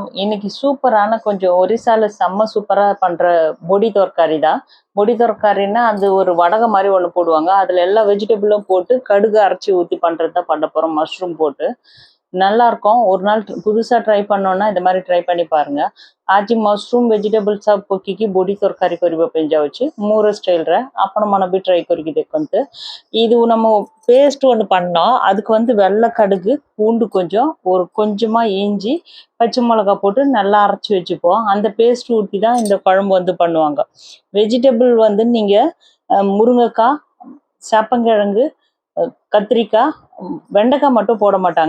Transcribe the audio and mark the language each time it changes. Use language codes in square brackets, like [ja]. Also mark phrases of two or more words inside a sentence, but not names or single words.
[ta] இன்னைக்கு சூப்பரான கொஞ்சம் ஒரிசால செம்ம சூப்பரா பண்ற பொடி தோற்காரி தான். பொடி தோற்காரின்னா அது ஒரு வடகம் மாதிரி ஒன்று போடுவாங்க. அதுல எல்லா வெஜிடபிளும் போட்டு கடுகு அரைச்சி ஊற்றி பண்றது தான் பண்ண போறோம். மஷ்ரூம் போட்டு நல்லா இருக்கும். ஒரு நாள் புதுசா ட்ரை பண்ணோம்னா இந்த மாதிரி ட்ரை பண்ணி பாருங்க. [or] ଆଜି ମସରୁମ୍ ଭେଜିଟେବଲ୍ ସବୁ ପକେଇକି ବଡ଼ି ତରକାରୀ କରିବା ପାଇଁ ଯାଉଛି ମୋର ஸ்டைல்ல. [ta] அப்போ நம்ம நம்பி ட்ரை [or] କରିକି ଦେଖନ୍ତୁ. [ta] இது நம்ம பேஸ்ட் ஒன்று பண்ணோம். அதுக்கு வந்து வெள்ளை கடுகு, பூண்டு கொஞ்சம், ஒரு கொஞ்சமா இஞ்சி, பச்சை மிளகா போட்டு நல்லா அரைச்சி வச்சுப்போம். அந்த பேஸ்ட் ஊற்றி தான் இந்த குழம்பு வந்து பண்ணுவாங்க. வெஜிடபிள் வந்து நீங்க முருங்கைக்காய், சேப்பங்கிழங்கு, கத்திரிக்காய், வெண்டைக்காய் மட்டும் போட மாட்டாங்க.